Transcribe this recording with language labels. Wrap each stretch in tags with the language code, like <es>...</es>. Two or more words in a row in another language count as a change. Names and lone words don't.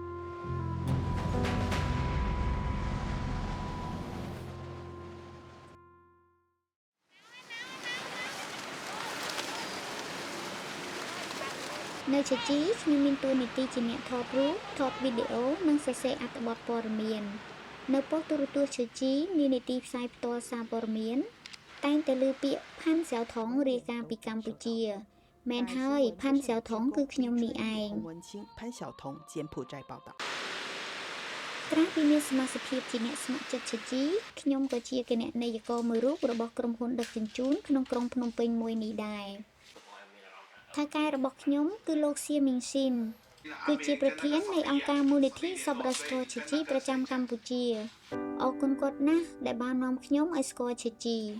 <km>នៅឆាជីខ្ញុំមានតួនាទីជាអ្នកថតរូបថតវីដេអូនិងសរសេរអត្ថបទព័ត៌មាននៅប៉ុស្តិ៍ទូរទស្សន៍ឆាជីមាននីតិផ្សាយផ្ទាល់សារព័ត៌មានតែងតែលើពាក្យផាន់សៅថងរាយការណ៍ពីកម្ពុជាមែនហើយផាន់សៅថងគឺខ្ញុំនេះឯង</km> <zh>潘晓彤柬埔寨报道</zh> <km>ក្រៅពីមានសមាជិកភាពជាអ្នកស្ម័គ្រចិត្តឆាជីខ្ញុំក៏ជាគណនេយ្យករមួយរូបរបស់ក្រុមហ៊ុនដឹកជញ្ជូនក្នុងក្រុងភ្នំពេញមួយនេះដែរថៅកែរបស់ខ្ញុំគឺលោកសៀមីងស៊ីនគឺជាប្រធាននៃអង្គការមូលនិធិសប្បុរសធម៌ឈើជីប្រចាំកម្ពុជាអរគុណគាត់ណាស់ដែលបាននាំខ្ញុំឲ្យស្គាល់ឈើជី</km>